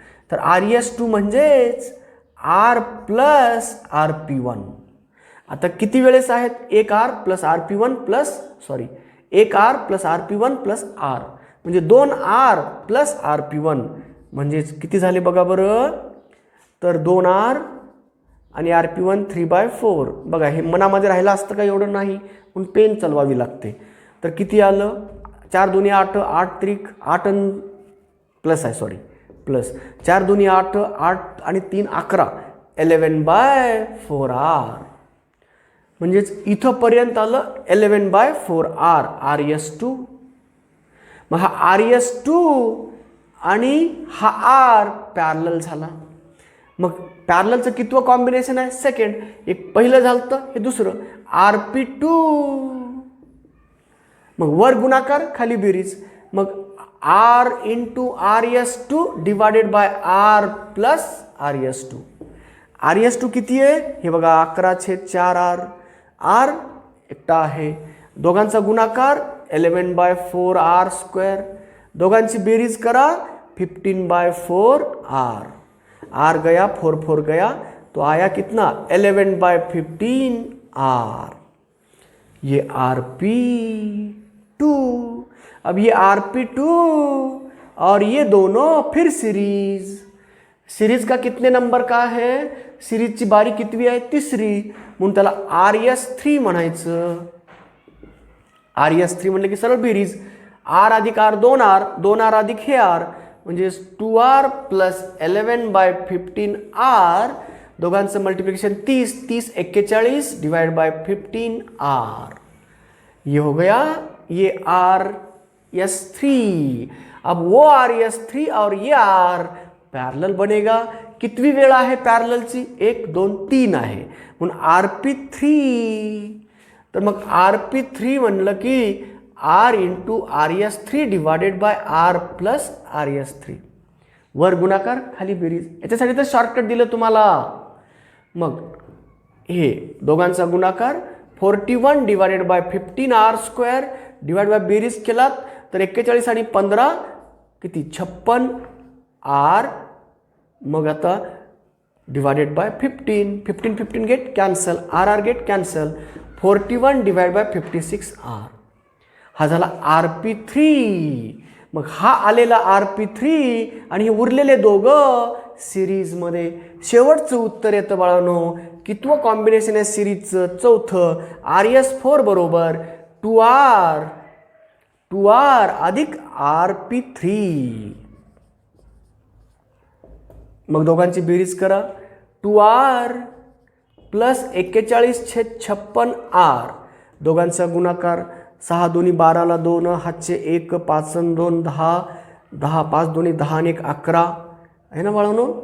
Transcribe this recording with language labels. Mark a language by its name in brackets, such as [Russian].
[Marathi] तर RS2 म्हणजेच R plus RP1। आता किती वेळेस आहेत? एक R प्लस RP1 प्लस एक R plus RP1 plus R, म्हणजे 2R प्लस RP1 म्हणजे किती झाले बघा बरं? तर 2R आणि RP1 3/4। बघा हे मनामध्ये राहिलं असतं का? एवढं नाही, पण पेन चालवावी लागते। तर किती आलं? 4 2 8, 8 त्रिक 8 प्लस आहे प्लस 4 2 8, 8 आणि 3 11, 11/4R। म्हणजेच इथंपर्यंत आलं 11/4R RS2। मग हा RS2 आणि हा R पॅरलल झाला। मग पॅरललचं कितवं कॉम्बिनेशन आहे? सेकंड। एक पहिलं झालं, हे दुसरं RP2। मग वर गुणाकार खाली बेरीज, मग R into RS2 divided by R plus RS2। RS2 किती आहे? हे बघा 11/4R। R एकटा आहे, दोघांचा गुणाकार 11/4R², दोघांची बेरीज करा 15/4R। [Hindi] R गया 4 4 गया, तो आया कितना? 11/15R। ये RP2। अब ये RP2 और ये दोनों फिर सीरीज। सीरीज का कितने नंबर का है? [Marathi] सीरीजची बारी कितवी आहे? तिसरी, म्हणून त्याला RS3 म्हणायचं। RS3 म्हणलं की सरळ बेरीज, R अधिक R 2R, 2R अधिक हे R, म्हणजे 2R प्लस 11/15R, दोघांचं मल्टीप्लिकेशन 30, 30 41 डिवाइड बाय 15R। [Hindi] ये हो गया ये RS3। अब वो RS3 और ये R पैरेलल बनेगा। [Marathi] कितवी वेळ आहे पॅरललची? 1 2 3 आहे, म्हणून RP3। तर मग RP3 म्हणलं की R into RS3 divided by R plus RS3। वर गुणाकार खाली बेरीज, याच्यासाठी तर शॉर्टकट दिलं तुम्हाला। मग हे दोघांचा गुणाकार 41 divided by 15R² divide by बेरीज केलात तर 41 आणि 15 किती? 56R। मग आता divided by 15, 15 15 get cancel, RR get cancel, 41 divide by 56R। हा झाला RP3। मग हा आलेला RP3 आणि हे उरलेले दोघं सिरीजमध्ये। शेवटचं उत्तर येतं बाळांनो, कितवं कॉम्बिनेशन आहे सिरीजचं? चौथं। RS4 बरोबर 2R अधिक RP3। मग दोघांची बेरीज करा, 2R प्लस 41/56R, दोघांचा गुणाकार 6 2 12 2, हातचे 1 5 2 10, 10 5 2 10 आणि 1 11 आहे ना बाळांनो?